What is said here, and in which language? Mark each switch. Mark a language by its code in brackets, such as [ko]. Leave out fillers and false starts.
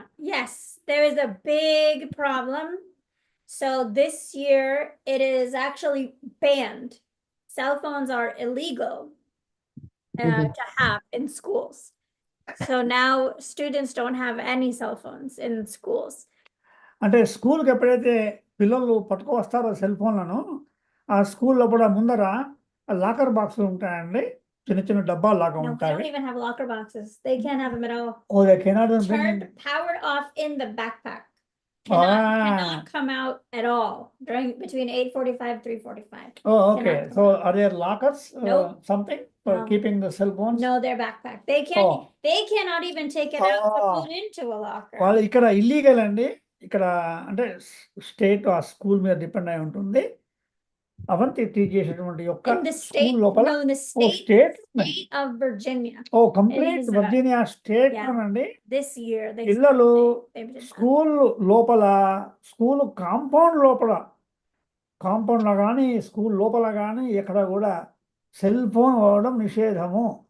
[en] Yes, there is a big problem. So this year it is actually banned. Cell phones are illegal to have in schools. So now students don't have any cell phones in schools. [te] అంటే స్కూల్కి ఎప్పుడైతే పిల్లలు పట్టుకు వస్తారో cell ఫోన్లను ఆ school లోపల ముందర లాకర్ బాక్సులు ఉంటాయండి. చిన్న చిన్న డబ్బాలు లాగా ఉంటాయి. [en] They don't even have locker boxes. They can't have them at all. Oh, they cannot turned powered off in the backpack. Cannot come out at all between 8:45 3:45. Oh, okay. So are there lockers something for keeping the cell phones? No, they're backpack. They cannot even take it out to put into a locker. [te] వాళ్ళు ఇక్కడ illegal అండి. ఇక్కడ అంటే state ఆ school మీద depend అయి ఉంటుంది. Avanthi teach చేసేటువంటి యొక్క స్కూల్ లోపల state [en] of Virginia. [te] Complete Virginia state అండి. [en] This year [te] పిల్లలు స్కూల్ లోపల స్కూల్ కాంపౌండ్ లో కానీ స్కూల్ లోపల కానీ ఎక్కడ కూడా సెల్ ఫోన్ వాడడం నిషేధము.